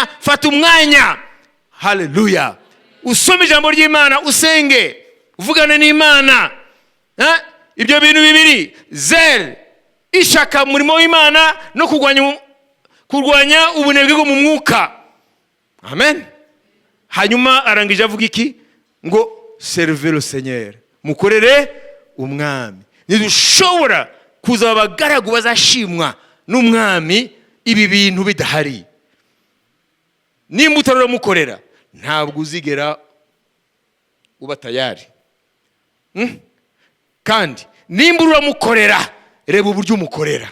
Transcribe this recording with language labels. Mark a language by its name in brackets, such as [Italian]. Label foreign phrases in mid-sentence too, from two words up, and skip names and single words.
[Kinyarwanda] Fata umwanya, haleluya, usome ijambo ry'Imana, usenge, uvugane n'Imana. Ibyo bintu bibiri, zel, ishaka umurimo w'Imana no kurwanya ubunebwe bwo mu mwuka. Amen. Hanyuma arangije avuga iki? [French] Ngo serve le Seigneur, [Kinyarwanda] mukorere umwami. Ntidushobora kuza abagaragu bazashimwa n'umwami ibi bintu bidahari. Nimba utaramukorera ntabwo uzigera uba tayari. Kandi nimba uramukorera, reba uburyo umukorera.